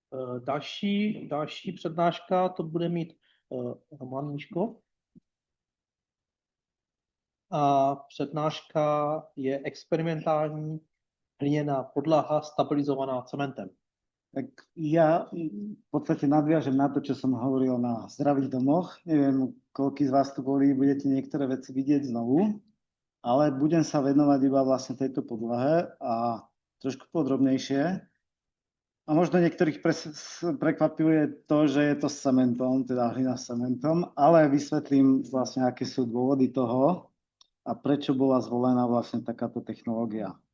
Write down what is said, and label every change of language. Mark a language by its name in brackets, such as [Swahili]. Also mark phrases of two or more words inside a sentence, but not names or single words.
[Czech] Další přednáška to bude mít Roman Miško. A přednáška je experimentální hliněná podlaha stabilizovaná cementem. [Slovak] Tak ja v podstate nadviažem na to, čo som hovoril na zdravých domoch. Neviem, koľký z vás tu boli, budete niektoré veci vidieť znovu, ale budem sa venovať iba vlastne tejto podlahe a trošku podrobnejšie. A možno niektorých prekvapuje to, že je to s cementom, teda hlina s cementom, ale vysvetlím vlastne, aké sú dôvody toho a prečo bola zvolená vlastne takáto technológia.